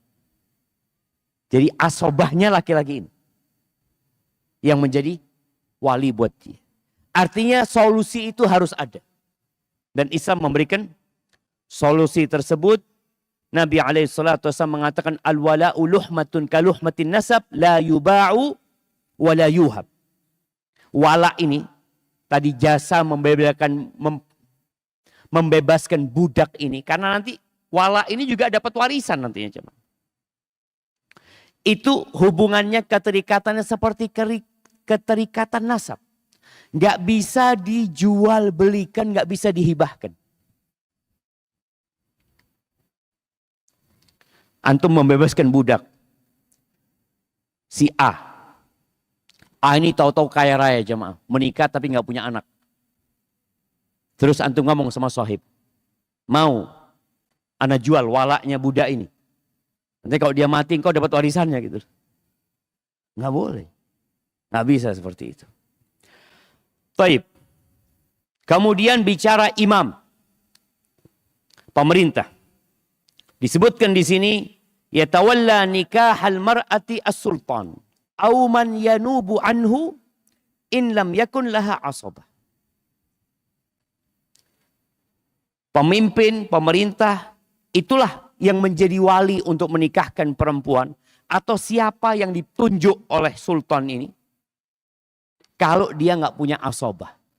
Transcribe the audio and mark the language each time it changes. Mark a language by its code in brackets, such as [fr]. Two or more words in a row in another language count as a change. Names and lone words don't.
[id] Jadi asobahnya laki-laki ini. Yang menjadi wali buat dia. Artinya solusi itu harus ada. Dan Islam memberikan solusi tersebut. Nabi SAW mengatakan [ar] الولاء لحمة كلحمة نسب لا يباع ولا يوهب. [id] Wala ini tadi jasa membebaskan budak ini. Karena nanti wala ini juga dapat warisan nantinya. Coba. Itu hubungannya, keterikatannya seperti keterikatan nasab. Nggak bisa dijual belikan, nggak bisa dihibahkan. Antum membebaskan budak. Si A. A ini tahu-tahu kaya raya jemaah. Menikah tapi nggak punya anak. Terus antum ngomong sama sahib. Mau anak jual walaknya budak ini. Nanti kalau dia mati engkau dapat warisannya gitu. Nggak boleh. Nggak bisa seperti itu. Baik. Kemudian bicara imam. Pemerintah. Disebutkan di sini. [ar] يتولى نكاح المرأة السلطان. أو من ينوب عنه إن لم يكن لها عصبة. [id] Pemimpin, pemerintah, itulah yang menjadi wali untuk menikahkan perempuan atau siapa yang ditunjuk oleh sultan ini kalau dia nggak punya asabah.